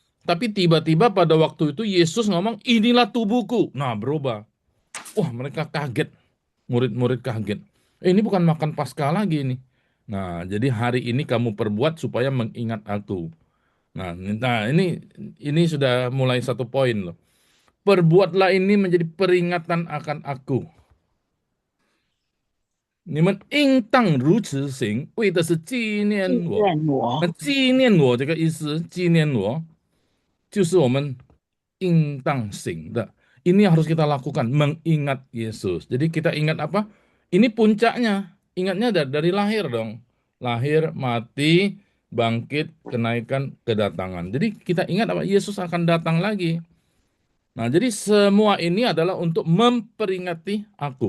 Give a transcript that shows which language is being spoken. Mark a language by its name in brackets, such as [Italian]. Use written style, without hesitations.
[Indonesian] Tapi tiba-tiba pada waktu itu Yesus ngomong, inilah tubuhku. Nah, berubah. Wah, mereka kaget. Murid-murid kaget. Ini bukan makan Paskah lagi nih. Nah, jadi hari ini kamu perbuat supaya mengingat aku. Nah, ini sudah mulai satu poin loh. Perbuatlah ini menjadi peringatan akan aku. [Chinese] 你们应当如此行，为的是纪念纪我。念我那纪念我这个意思，纪念我就是我们应当行的。 [Indonesian] Ini harus kita lakukan, mengingat Yesus. Jadi kita ingat apa? Ini puncaknya. Ingatnya dari lahir dong. Lahir, mati, bangkit, kenaikan, kedatangan. Jadi kita ingat apa? Yesus akan datang lagi. Nah, jadi semua ini adalah untuk memperingati aku.